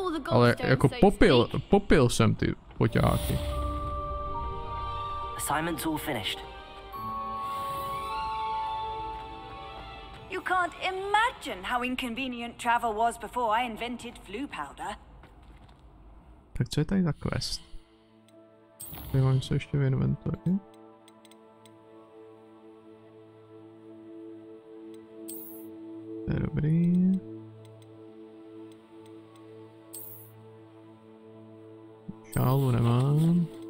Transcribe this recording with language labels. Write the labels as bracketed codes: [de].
[cs] Ale jako popil jsem ty poťáky. [en] Assignment's all finished. You can't imagine how inconvenient travel was before I invented flu powder. [cs] Tak co je tady za quest? Tady mám něco ještě v inventory. To je dobrý. Šálu nemám.